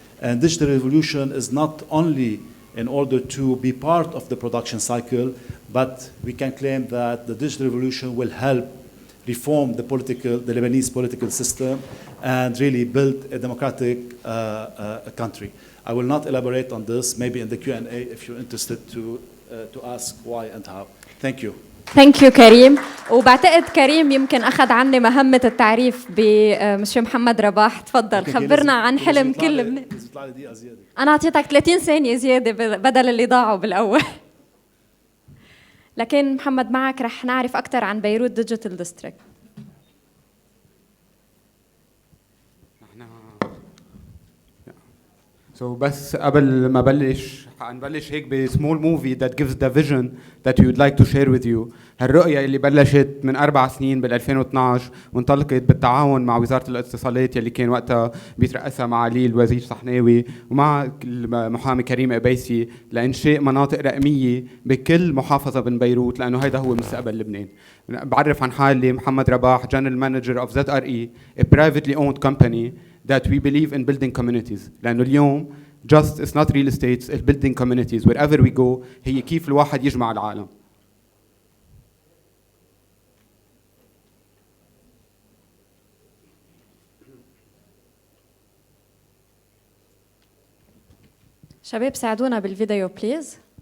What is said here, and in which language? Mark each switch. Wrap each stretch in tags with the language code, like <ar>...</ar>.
<en>And digital revolution is not only in order to be part of the production cycle, but we can claim that the digital revolution will help reform the Lebanese political system and really build a democratic country. I will not elaborate on this, maybe in the Q&A if you're interested to ask why and how. Thank you. Thank you كريم.</en> <ar>وبعتقد كريم يمكن اخذ عني مهمه التعريف بمسيو محمد رباح. تفضل خبرنا عن حلم كل انا اعطيتك 30 ثانيه زياده بدل اللي ضاعوا بالاول. لكن محمد معك رح نعرف اكثر عن بيروت ديجيتال ديستريكت. بس قبل ما حنبلش هيك</ar> <en>بسمول movie that gives the vision that we would like to share with you.</en> <ar>هالرؤية اللي بلشت من 4 سنين بال 2012 وانطلقت بالتعاون مع وزارة الاتصالات يلي كان وقتها بيترأسها معالي الوزير صحناوي ومع المحامي كريم قبيسي لإنشاء مناطق رقمية بكل محافظة من بيروت، لأنه هذا هو مستقبل لبنان. بعرف عن حالي</ar> <en>محمد رباح, General Manager of ZRE, a privately owned company that we believe in building communities.</en> <ar>لأنه اليوم</ar> <en>just it's not real estate, it's building communities. Wherever we go,</en> <ar>هي كيف الواحد يجمع العالم. شباب ساعدونا بالفيديو بليز.</ar>